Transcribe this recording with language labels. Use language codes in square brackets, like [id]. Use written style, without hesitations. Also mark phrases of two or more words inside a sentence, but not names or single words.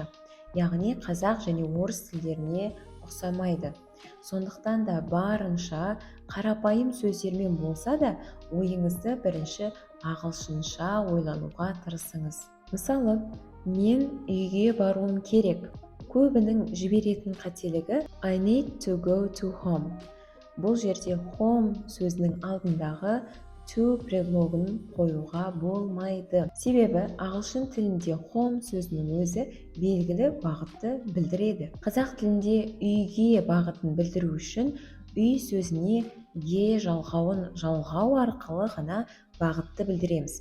[kk] Яғни қазақ және орыс тілдеріне ұқсамайды. Сондықтан да барынша қарапайым сөздермен болса да, ойыңызды бірінші ағылшынша ойлануға тырысыңыз. Мысалы, мен үйге баруым керек. Көбінің жіберетін қателігі [en] I need to go to home. [kk] Бұл жерде home сөзінің алдындағы to предлогын қоюға болмайды. Себебі ағылшын тілінде home сөзінің өзі белгілі бағытты білдіреді. Қазақ тілінде үйге бағытын білдіру үшін үй сөзіне ге жалғауын жалғау арқылы ғана бағытты білдіреміз.